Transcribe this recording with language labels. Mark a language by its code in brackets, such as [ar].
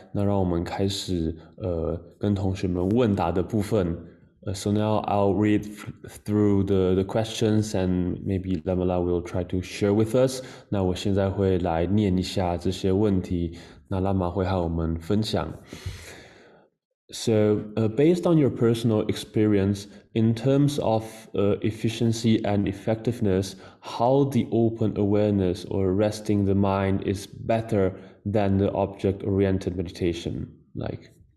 [zh] 那让我们开始跟同学们问答的部分。 [en] So now I'll read through the questions and maybe Lamala will try to share with us. [zh] 那我现在会来念一下这些问题，那拉玛会和我们分享。 [en] So, based on your personal experience, in terms of efficiency and effectiveness, how the open awareness or resting the mind is better than the object-oriented meditation? Like,